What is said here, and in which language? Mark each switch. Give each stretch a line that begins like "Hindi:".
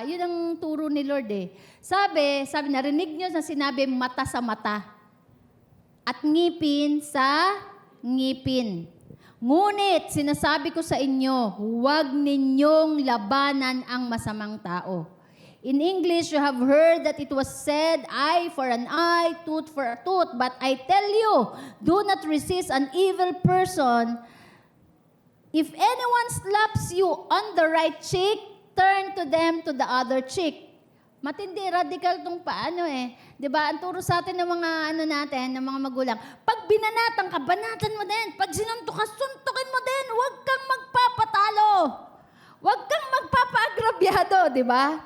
Filipino: 'Yun ang turo ni Lord Sabi narinig niyo na sinabi mata sa mata at ngipin sa ngipin. Ngunit sinasabi ko sa inyo, huwag ninyong labanan ang masamang tao.
English: In English, you have heard that it was said, eye for an eye, tooth for a tooth. But I tell you, do not resist an evil person. If anyone slaps you on the right cheek, turn to them to the other cheek.
Filipino: Matindi, radical tong paano Diba? Ang turo sa atin ng mga ng mga magulang. Pag binanatan ka, banatan mo din. Pag sinuntok ka, suntukin mo din. Huwag kang magpapatalo. Huwag kang magpapaagrabyado, diba?